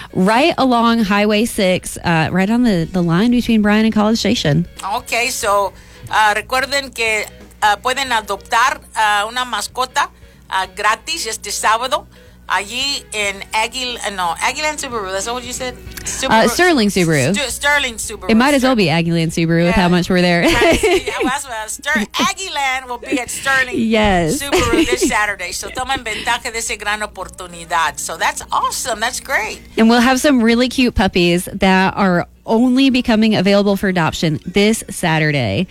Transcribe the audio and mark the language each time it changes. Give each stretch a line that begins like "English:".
English: Right along Highway 6, right on the line between Bryan and College Station.
Spanish: Okay, so recuerden que pueden adoptar una mascota gratis este sábado allí en Aggieland Subaru.
English: That's what you said? Sterling Subaru. Sterling Subaru. It might as well be Aggieland Subaru with how much we're there. Aggieland will be at Sterling Subaru this Saturday.
Spanish: So tomen ventaja de esa gran oportunidad.
English: So that's awesome. That's great. And we'll have some really cute puppies that are only becoming available for adoption this Saturday.